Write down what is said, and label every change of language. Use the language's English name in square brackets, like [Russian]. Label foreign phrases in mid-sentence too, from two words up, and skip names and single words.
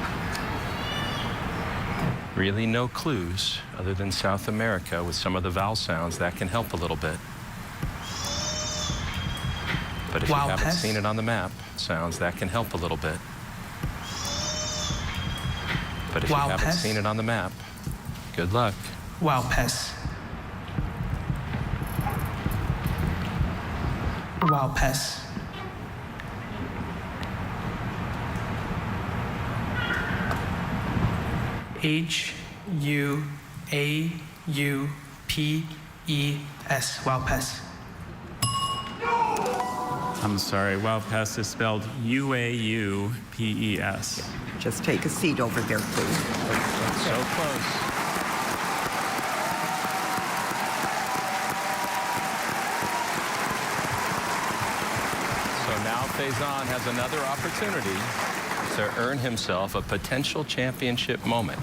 [English] Really no clues other than South America with some of the vowel sounds. That can help a little bit. But if you haven't seen it on the map, sounds, that can help a little bit. But if you haven't seen it on the map, good luck. Wowpes. Wowpes. H-U-A-U-P-E-S. Wowpes. I'm sorry, Wowpes is spelled U-A-U-P-E-S. Just take a seat over there, please. So close. So now Faison has another opportunity to earn himself a potential championship moment.